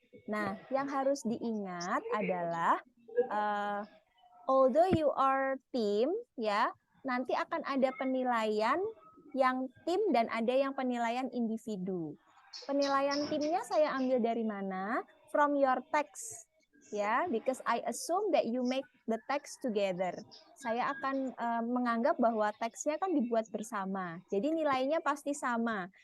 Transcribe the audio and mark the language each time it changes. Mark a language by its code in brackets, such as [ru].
[id] Nah, yang harus diingat adalah [en] although you are team, [id] ya, nanti akan ada penilaian yang tim dan ada yang penilaian individu. Penilaian timnya saya ambil dari mana? [en] From your text, ya, because I assume that you make the text together. [id] Saya akan menganggap bahwa teksnya kan dibuat bersama, jadi nilainya pasti sama.